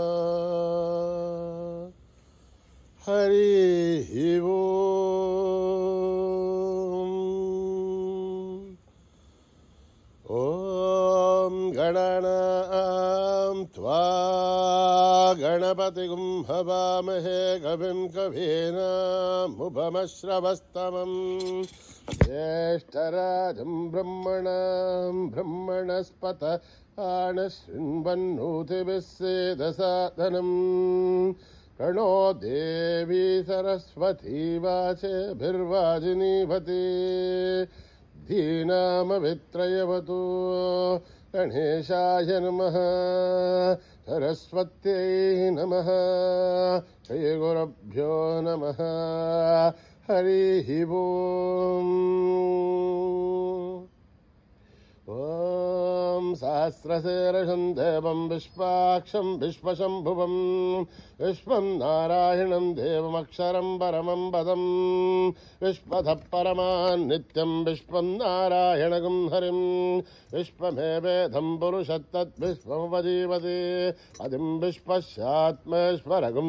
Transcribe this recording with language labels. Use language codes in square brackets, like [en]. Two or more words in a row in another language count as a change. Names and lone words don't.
[sa] హరి ఓం గణానాం త్వా గణపతిగుం హవామహే కవిం కవీనాముపమశ్రవస్తమం జ్యేష్ఠరాజం బ్రహ్మణాం బ్రహ్మణస్పత ఆనశృण्वन्नोतिभिस्सेदसादनं प्रणो देवी सरस्वती वाचभिर्वाजिनीवती धीनामभित्रयवतु गणेशाय नमः सरस्वत्यै नमः श्रीगुरुभ्यो नमः हरिः ओम्. ఓం సహస్రశీర్షం దేవం విశ్వాక్షం విశ్వశంభువం విశ్వం నారాయణం దేవమక్షరం పరమం పదం విశ్వతః పరమాన్ నిత్యం విశ్వం నారాయణగం హరిం విశ్వమేవేదం పురుషత్తద్విశ్వముపజీవతి అదిం విశ్వస్యాత్మేశ్వరగం